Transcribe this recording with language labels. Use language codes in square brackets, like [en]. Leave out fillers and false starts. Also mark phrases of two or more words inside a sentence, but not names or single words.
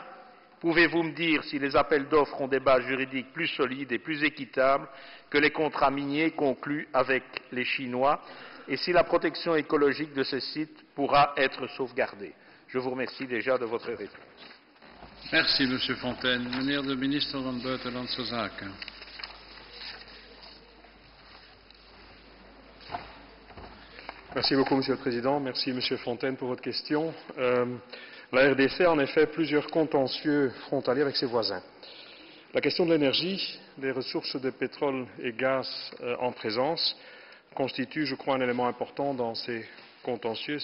[fr] Pouvez-vous me dire si les appels d'offres ont des bases juridiques plus solides et plus équitables que les contrats miniers conclus avec les Chinois et si la protection écologique de ces sites pourra être sauvegardée? Je vous remercie déjà de votre réponse. Merci, Monsieur Fontaine. [nl] Meneer de minister van Buitenlandse Zaken. [fr] Merci beaucoup, Monsieur le Président. Merci, Monsieur Fontaine, pour votre question. La RDC a en effet plusieurs contentieux frontaliers avec ses voisins. La question de l'énergie, des ressources de pétrole et gaz en présence constitue, je crois, un élément important dans ces contentieux.